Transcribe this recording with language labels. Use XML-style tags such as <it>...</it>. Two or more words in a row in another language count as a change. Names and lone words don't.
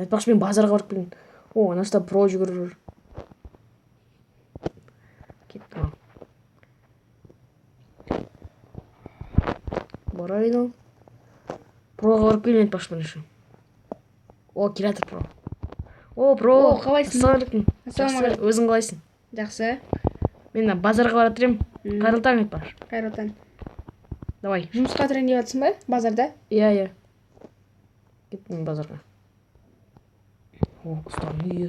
<kk>Айтпақшы мен базарға барып келдім. О, анаста про жүгіріп жүр. Кеттім. Барайын ал. Проға барып келейін айтпақшы бірінші. О, келатыр про. О, про. Қалайсың? Ассалаумағалейкум. Ассалаумағалейкум. Өзің қалайсың? Жақсы. Мен базарға бара жатырмын. Қайырлы таң айтпақшы. Қайырлы таң. Давай. Жұмысқа тұрайын деп жатсың ба? Базарда? Иә. Кеттім базарға. О, ұстаның үйі.</kk>